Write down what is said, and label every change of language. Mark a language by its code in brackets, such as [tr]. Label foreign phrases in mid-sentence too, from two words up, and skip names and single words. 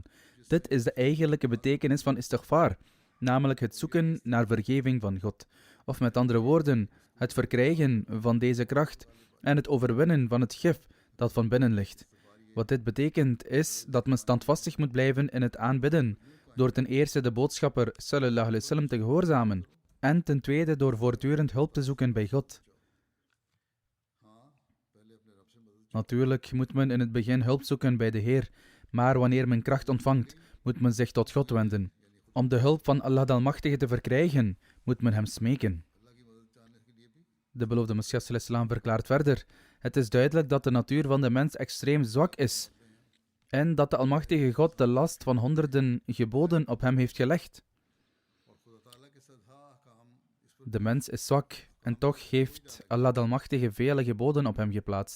[nl] Dit is de eigenlijke betekenis van istighfar, namelijk het zoeken naar vergeving van God. Of met andere woorden, het verkrijgen van deze kracht en het overwinnen van het gif dat van binnen ligt. Wat dit betekent is dat men standvastig moet blijven in het aanbidden, door ten eerste de boodschapper [ar] صلى الله عليه وسلم [nl] te gehoorzamen en ten tweede door voortdurend hulp te zoeken bij God. Natuurlijk moet men in het begin hulp zoeken bij de Heer, maar wanneer men kracht ontvangt, moet men zich tot God wenden. Om de hulp van Allah de Almachtige te verkrijgen, moet men hem smeken. De beloofde Messias [ar] صلى الله عليه وسلم [nl] verklaart verder: het is duidelijk dat de natuur van de mens extreem zwak is en dat de Almachtige God de last van honderden geboden op hem heeft gelegd. De mens is zwak en toch heeft Allah de Almachtige vele geboden op hem geplaatst.